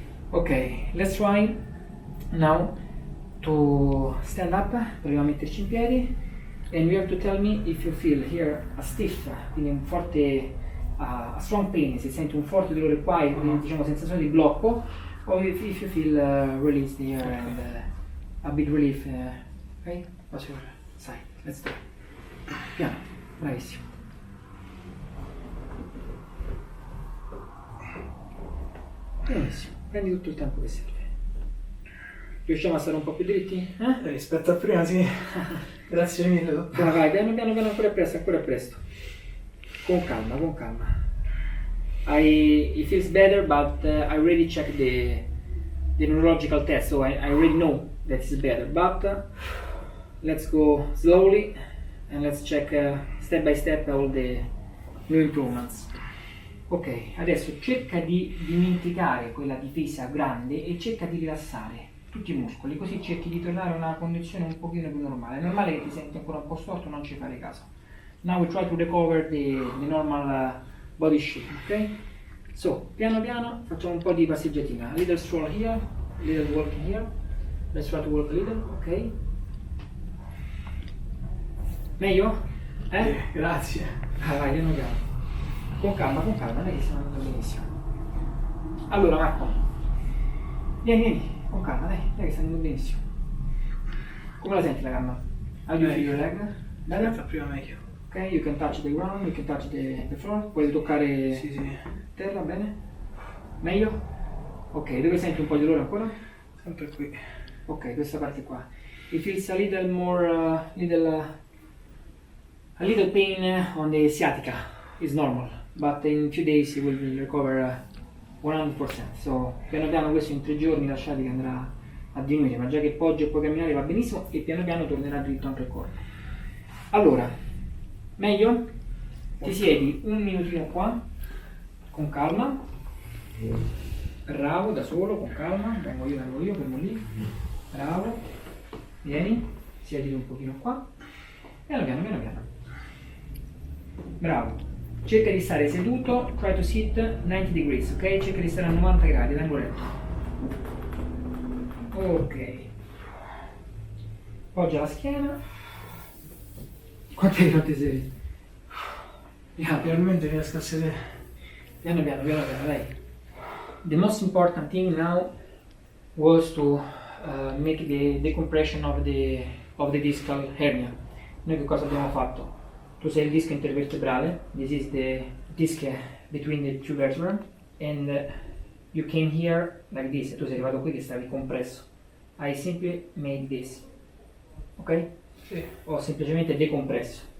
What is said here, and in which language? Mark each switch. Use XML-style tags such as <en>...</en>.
<en>Ok, let's try now to stand up.</en> <it>Proviamo a metterci in piedi.</it> <en>And you have to tell me if you feel here a stiff,</en> <it>quindi un forte,</it> <en>a strong pain,</en> <it>se senti un forte dolore qua e diciamo sensazione di blocco,</it> <en>o if you feel released here and a big relief. Ok? What's your side? Let's do it.</en> <it>Piano, bravissimo. Benissimo, prendi tutto il tempo che serve. Riusciamo a stare un po' più dritti? Rispetto a prima, sì. Grazie mille, dottore. Vai, piano, ancora è presto. Con calma.</it> <en>It feels better, but I already checked the neurological test, so I already know that it's better. But let's go slowly and let's check step by step all the new improvements.</en> <it>Ok, adesso cerca di dimenticare quella difesa grande e cerca di rilassare tutti i muscoli, così cerchi di tornare a una condizione un pochino più normale. È normale che ti senti ancora un po' storto, non ci fare caso.</it> <en>Now we try to recover the normal body shape, ok? So,</en> <it>piano piano facciamo un po' di passeggiatina.</it> <en>A little stroll here, a little walking here. Let's try to walk a little, ok?</en> <it>Meglio? Grazie. Vai, piano piano. Con calma, dai che stiamo andando benissimo. Allora Marco, vieni, con calma, dai che sta andando benissimo. Come la senti la gamba?</it> <en>How do you feel your leg?</en> <it>Bene? Fa prima meglio.</it> <en>Ok, you can touch the ground, you can touch the floor.</en> <it>Puoi toccare Sì, sì. terra, bene? Meglio? Ok, dove senti un po' di dolore ancora? Sempre qui. Ok, questa parte qua.</it> <en>It feels a little more, a little pain on the sciatica. It's normal, but in 2 days you will recover 100%.</en> <it>So, piano piano questo in 3 giorni la sciatica andrà a diminuire, ma già che poggi e puoi camminare va benissimo e piano piano tornerà dritto anche il corpo. Allora, meglio? Ti siedi un minutino qua, con calma. Bravo, da solo, con calma. Vengo io, fermo lì. Bravo. Vieni, siediti un pochino qua. Piano piano, piano piano. Bravo. Cerca di stare seduto,</it> <en>try to sit 90 degrees, ok?</en> <it>Cerca di stare a 90 gradi, tengo retto. Ok. Poggia la schiena. Quante volte sei? Finalmente riesco a sedere. Piano piano, dai.</it> <en>The most important thing now was to make the decompression of the discal hernia.</en> <it>Noi che cosa abbiamo fatto? Tu sei il disco intervertebrale,</it> <en>this is the disc between the two vertebrae, and you came here like this,</en> <it>tu sei arrivato qui che stavi compresso.</it> <en>I simply made this, ok?</en> <it>Sì. Ho semplicemente decompresso.</it>